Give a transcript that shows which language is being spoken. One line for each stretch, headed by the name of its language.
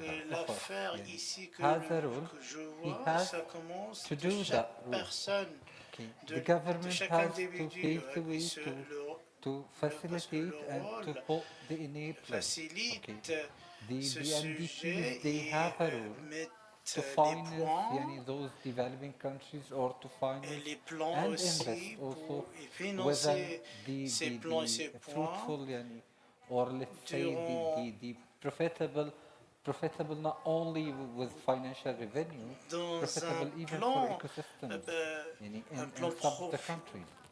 French: L'affaire ici que je vois, ça commence de chaque personne, de chaque individu. Parce que le rôle facilite ce sujet et met
English: to finance those developing countries or to finance
French: les plans
English: and
French: aussi
English: invest also
French: et financer ces plans et ces
English: fruitful or let's say the profitable not only with financial revenue, profitable even for ecosystems in some of the countries.